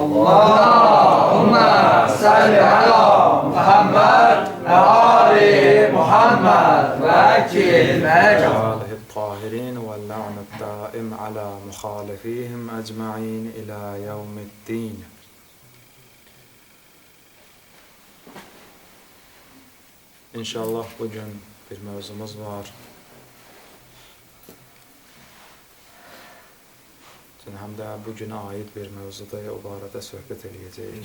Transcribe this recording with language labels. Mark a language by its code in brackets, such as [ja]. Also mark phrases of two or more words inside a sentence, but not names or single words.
[ar] اللهم صل على محمد وآل محمد وأجل وآله الطاهرين واللعن الدائم على مخالفيهم أجمعين إلى يوم الدين. [az] İnşallah bugün bir mövzumuz var. Həm də bugünə aid bir mövzuda o barədə söhbət edəcəyik.